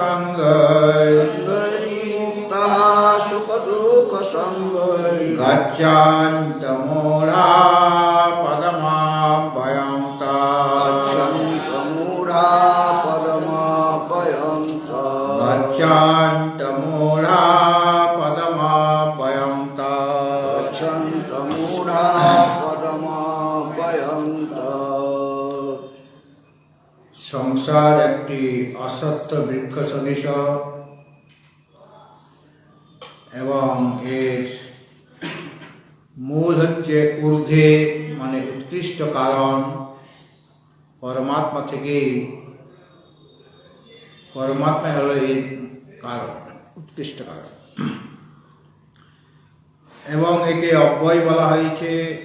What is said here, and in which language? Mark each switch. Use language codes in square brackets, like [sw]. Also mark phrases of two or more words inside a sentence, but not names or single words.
[sa] संगैः गच्छन्ति मूढा पदमव्ययं गच्छन्ति मूढा पदमव्ययं [bn] संसार একটি অসত্য বৃক্ষ সদৃশ এবং এর মূল হচ্ছে ঊর্ধ্বে মানে উৎকৃষ্ট কারণ পরমাত্মা থেকে। পরমাত্মা হলো এর কারণ, উৎকৃষ্ট কারণ, এবং একে অব্যয় বলা হয়েছে।